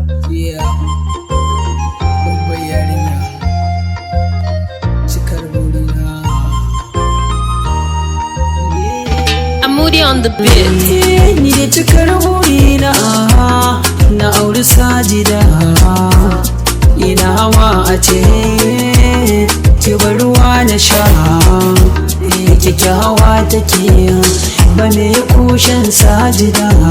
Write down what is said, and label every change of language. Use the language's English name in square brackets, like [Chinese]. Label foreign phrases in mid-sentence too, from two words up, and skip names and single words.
[Hausa] Yeah. Babbar yarinya. Cikar burina. [English] Yeah. I'm Moody on the beat. [Hausa] Eh, ni da cikar burina. Na auri Sajida. Ina hawa a ce ki bar ruwa na sha. Eh, kyakkyawa take. Ba me kushen Sajida.